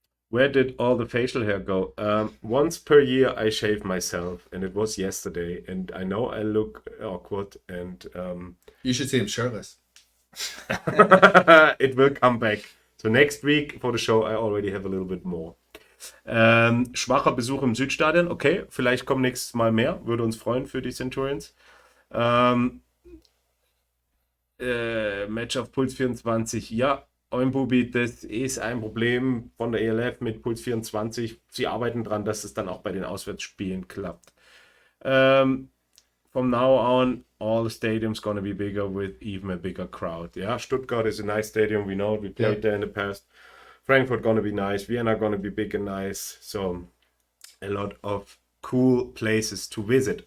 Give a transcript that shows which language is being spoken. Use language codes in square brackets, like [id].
[en] Where did all the facial hair go? Once per year I shave myself, and it was yesterday, and I know I look awkward, and you should see him shirtless. It will come back. So next week for the show I already have a little bit more. [de] Schwacher Besuch im Südstadion, okay, vielleicht kommen nächstes Mal mehr, würde uns freuen für die Centurions. Match auf Puls 24, ja, Oimbubi, das ist ein Problem von der ELF mit Puls 24. Sie arbeiten dran, dass es dann auch bei den Auswärtsspielen klappt. [en] From now on, all the stadiums gonna be bigger with even a bigger crowd. Yeah, Stuttgart is a nice stadium. We know we played there in the past. Frankfurt gonna be nice. Vienna gonna be big and nice. So a lot of cool places to visit.